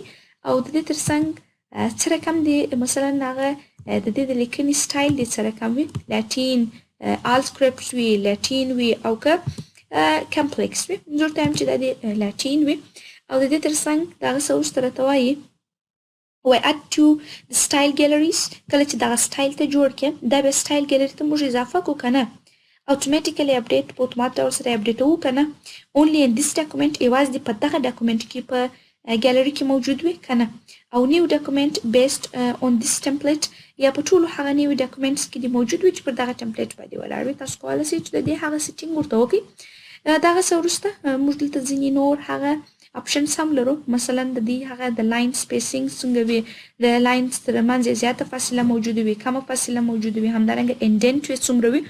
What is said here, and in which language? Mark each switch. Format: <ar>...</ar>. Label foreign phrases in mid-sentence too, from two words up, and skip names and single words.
<ps>او د دې ترڅنګ څه رقم دې مثلا هغه د دې د لیکنې سټایل دې څه رقم وي،</ps> <en>Latin all script</en> <ps>وي، لاټین وي، او که کمپلیکس وي. زه ورته وایم چې دا دې لاټین وي. او د دې ترڅنګ دغه څه وروسته راته وایي</ps> <en>add to the style galleries.</en> <ps>کله چې دغه سټایل ته جوړ کړې دا بیا</ps> <en>style gallery</en> <ps>ته موږ اضافه کړو که نه،</ps> <en>automatically update</en> <ps>په اتومات ډول سره اپډیټوو که نه،</ps> <en>only in this document</en> <ps>یوازې دې په دغه ډاکومنټ کې په ګیلري کې موجود وي که نه، او</ps> <en>new document based on this template</en> <ps>یا په ټولو هغه</ps> <en>new documents</en> <ps>کې دې موجود وي چې پر دغه ټمپلیټ باندې ولاړ وي. تاسو کولی شئ چې د دې هغه سیټینګ ورته وکړئ. دغه څه وروسته موږ دلته ځینې نور هغه اپشنز هم لرو. مثلا د دې هغه د</ps> <en>line spacing</en> <ps>څنګه وي، د لاینز ترمنځ یې زیاته فاصله موجوده وي، کمه فاصله موجوده وي، همدارنګه انډنټ یې څومره وي.</ps>